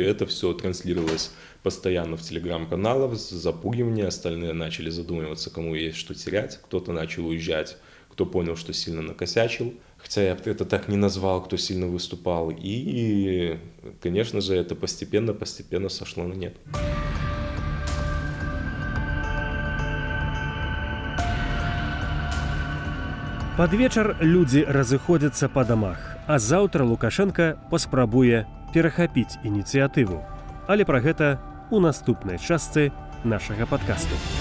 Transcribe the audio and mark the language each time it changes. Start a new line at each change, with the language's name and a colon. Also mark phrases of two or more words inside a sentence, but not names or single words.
Russian: Это все транслировалось постоянно в телеграм-каналах, запугивание, остальные начали задумываться, кому есть что терять, кто-то начал уезжать, кто понял, что сильно накосячил, хотя я это так не назвал, кто сильно выступал, и, конечно же, это постепенно сошло на нет.
Belarusian: Пад вечар людзі разыходзяцца па дамах, а заўтра Лукашенко паспрабуе перахапіць ініцыятыву. Але пра гэта у наступнай частцы нашага падкасту.